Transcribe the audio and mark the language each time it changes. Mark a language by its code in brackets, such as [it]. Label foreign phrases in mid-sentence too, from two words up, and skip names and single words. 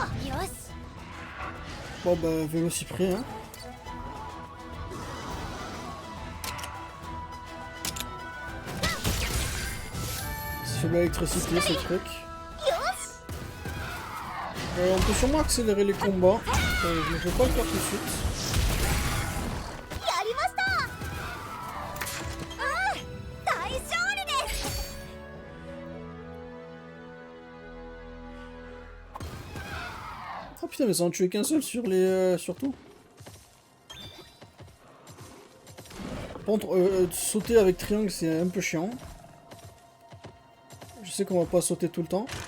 [fr] Bon bah, Vélocipri, hein. C'est de l'électricité, ce truc. On peut sûrement accélérer les combats. Je ne vais pas le faire tout de suite. [ja] やりました大勝利です [fr] Oh putain, mais ça en tuait qu'un seul sur les... surtout. Par contre, sauter avec triangle, c'est un peu chiant. Je sais qu'on va pas sauter tout le temps.